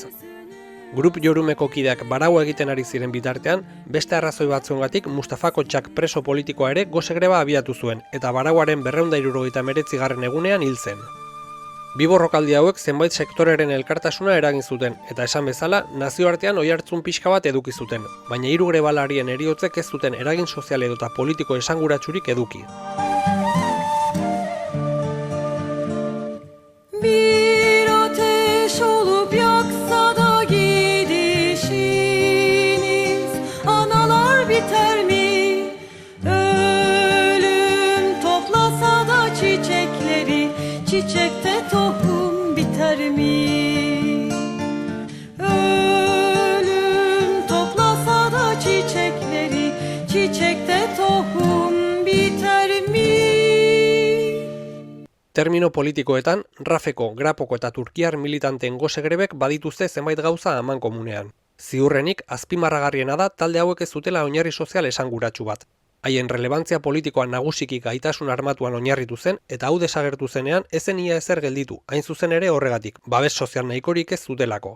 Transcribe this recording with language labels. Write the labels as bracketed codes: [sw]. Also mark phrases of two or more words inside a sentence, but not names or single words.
[eu] Grup Jorumeko kideak baraua egiten ari ziren bitartean, beste arrazoi batzuengatik Mustafa Kotxak preso politikoa ere gose greba abiatu zuen, eta barauaren 279. egunean hil zen. Bi borrokaldi hauek zenbait sektoreren elkartasuna eragin zuten, eta esan bezala, nazioartean oihartzun pixka bat eduki zuten, baina 3 grebalarien heriotzek ez zuten eragin sozial edota politiko esanguratsurik eduki. [tr] Bir ateş olup yaksa da gidişiniz, analar biter mi? Ölüm toplasa da çiçekleri, çiçekte tohum biter mi? Ölüm toplasa da çiçekleri, çiçekte tohum [eu] Termino politikoetan, Rafeko, Grapoko eta Turkiar militanteen gose grebek badituzte zenbait gauza aman komunean. Ziurrenik, azpimarragarriena da talde hauek ez zutela oinarri sozial esanguratsu bat. Haien relevantzia politikoa nagusiki gaitasun armatuan oinarritu zen eta hau desagertu zenean ezen ia ezer gelditu, hain zuzen ere horregatik, babes sozial nahikorik ez zutelako.